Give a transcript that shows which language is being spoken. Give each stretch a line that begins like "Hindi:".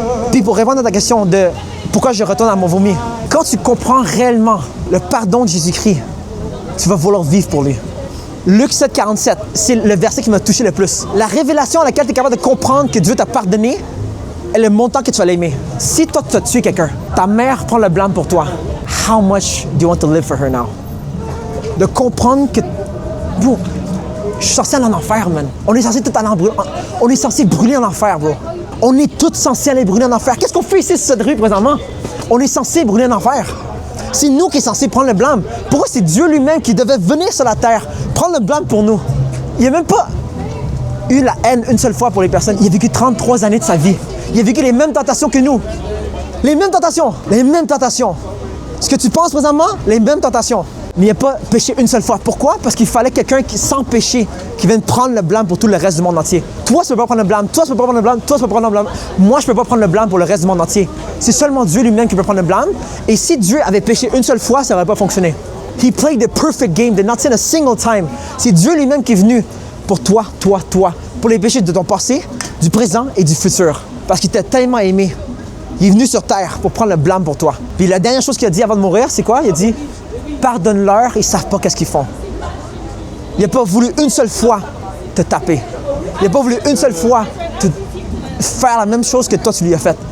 French: Puis pour répondre à ta question de pourquoi je retourne à mon vomi, quand tu comprends réellement le pardon de Jésus-Christ, tu vas vouloir vivre pour lui. Luc 7, 47, c'est le verset qui m'a touché le plus. La révélation à laquelle tu es capable de comprendre que Dieu t'a pardonné est le montant que tu vas l'aimer. Si toi, tu as tué quelqu'un, ta mère prend le blâme pour toi.
English: How much do you want to live for her now?
French: De comprendre que... Bro, je suis censé aller en enfer, man. On est censé tout aller en brûler. On est censé brûler en enfer, bro. On est tous censés aller brûler en enfer. Qu'est-ce qu'on fait ici sur cette rue présentement? On est censé brûler en enfer. C'est nous qui sommes censés prendre le blâme. Pourquoi c'est Dieu lui-même qui devait venir sur la terre, prendre le blâme pour nous? Il n'a même pas eu la haine une seule fois pour les personnes. Il a vécu 33 années de sa vie. Il a vécu les mêmes tentations que nous. Les mêmes tentations. Les mêmes tentations. Ce que tu penses présentement, les mêmes tentations. Mais il n'a pas péché une seule fois. Pourquoi? Parce qu'il fallait quelqu'un qui, sans péché, qui vienne prendre le blâme pour tout le reste du monde entier. Toi, tu ne peux pas prendre le blâme. Toi, tu ne peux pas prendre le blâme. Toi, tu ne peux pas prendre le blâme. Moi, je ne peux pas prendre le blâme pour le reste du monde entier. C'est seulement Dieu lui-même qui peut prendre le blâme. Et si Dieu avait péché une seule fois, ça n'aurait pas fonctionné.
English: He played the perfect game, did not sin a single time.
French: C'est Dieu lui-même qui est venu pour toi, pour les péchés de ton passé, du présent et du futur. Parce qu'il t'a tellement aimé. Il est venu sur terre pour prendre le blâme pour toi. Puis la dernière chose qu'il a dit avant de mourir, c'est quoi? Il a dit, pardonne-leur, ils ne savent pas qu'est-ce qu'ils font. Il n'a pas voulu une seule fois te taper. Il n'a pas voulu une seule fois te faire la même chose que toi, tu lui as fait.